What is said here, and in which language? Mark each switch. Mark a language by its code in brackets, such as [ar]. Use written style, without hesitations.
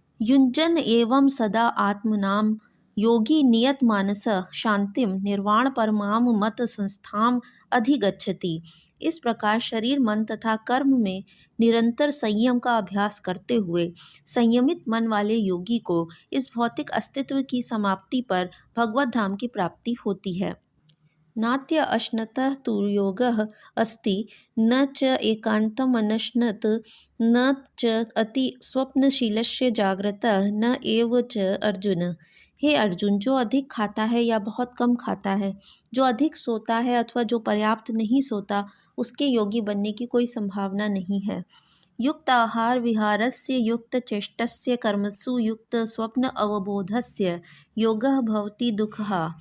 [sa] युञ्जन एवं सदा आत्मनाम योगी नियत मानस शांतिम निर्वाण परमाम मत संस्थाम अधिगच्छति। [hi] इस प्रकार शरीर, मन तथा कर्म में निरंतर संयम का अभ्यास करते हुए संयमित मन वाले योगी को इस भौतिक अस्तित्व की समाप्ति पर भगवत धाम की प्राप्ति होती है। [sa] नात्य अश्नतः तु योगः अस्ति न च एकान्तम् अनश्नत न च अति स्वप्नशीलस्य जाग्रतः न एव च अर्जुन। [hi] हे अर्जुन, जो अधिक खाता है या बहुत कम खाता है, जो अधिक सोता है अथवा जो पर्याप्त नहीं सोता, उसके योगी बनने की कोई संभावना नहीं है। [sa] युक्त आहार विहारस्य युक्त चेष्टस्य कर्मसु युक्त स्वप्न अवबोधस्य योगः भवति दुःखः।